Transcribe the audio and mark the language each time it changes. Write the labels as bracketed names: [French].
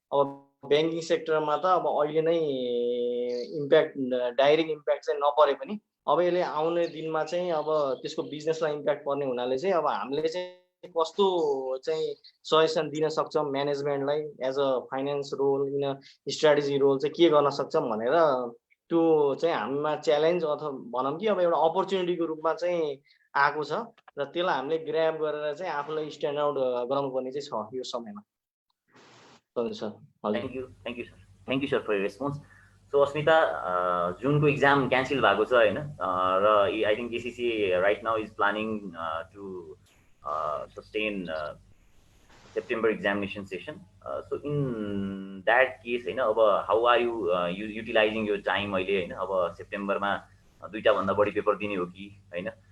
[Nepali] अब ब्याङ्किङ सेक्टरमा त अब अहिले नै इम्प्याक्ट डाइरेक्ट इम्प्याक्ट चाहिँ नपरे पनि अब यसले आउने दिनमा चाहिँ अब त्यसको बिजनेसलाई इम्प्याक्ट पर्ने हुनाले चाहिँ अब हामीले चाहिँ कस्तो चाहिँ सजेसन दिन सक्छौँ म्यानेजमेन्टलाई [English] as a finance role in strategy role [Nepali] चाहिँ के गर्न सक्छौँ भनेर त्यो चाहिँ हामीमा च्यालेन्ज अथवा भनौँ कि अब एउटा अपर्च्युनिटीको रूपमा चाहिँ आएको छ र त्यसलाई हामीले ग्र्याब गरेर चाहिँ आफूलाई स्ट्यान्ड आउट गराउनु पर्ने चाहिँ छ यो समयमा। Sir [English] Thank you sir for your response. [Nepali] So अस्मिता, जुनको एक्जाम क्यान्सल भएको छ होइन, र [English] I think ACC right now is planning to sustain September examination session. So in that case [Nepali] होइन, अब [English] how are you utilizing your time [Nepali] अहिले होइन, अब सेप्टेम्बरमा 2टा भन्दा बढी पेपर दिने हो कि होइन।